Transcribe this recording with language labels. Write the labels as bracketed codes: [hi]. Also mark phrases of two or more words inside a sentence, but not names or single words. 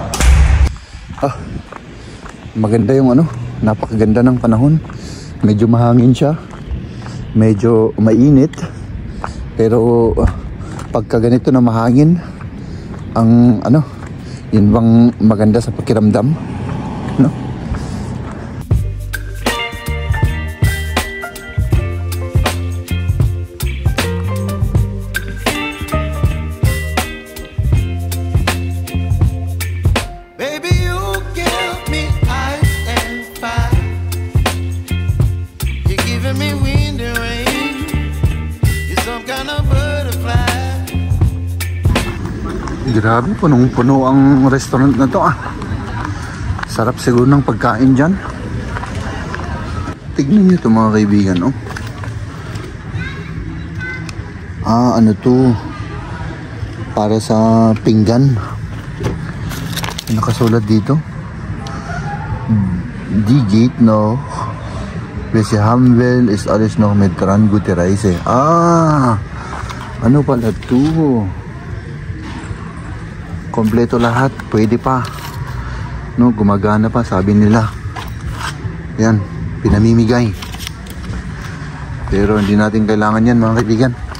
[tl] Maganda yung napakaganda ng panahon. Medyo mahangin siya. Medyo mainit. Pero pagka ganito na mahangin, ang yun bang maganda sa pakiramdam, no? [en] Baby, you give me ice and fire. You're giving me wind and rain. You're some kind of butterfly. [tl] Grabe, punong-puno ang restaurant na to Sarap siguro ng pagkain dyan. Tignan nyo ito, mga kaibigan, oh. Ano to? Para sa pinggan. Nakasulat dito. [de] Die geht noch. Wenn sie haben will, ist alles noch mit dran. Gute Reise. [tl] Ano pala to? Kompleto lahat, pwede pa. No, gumagana pa, sabi nila. Yan, pinamimigay. Pero hindi natin kailangan yan, mga kaibigan.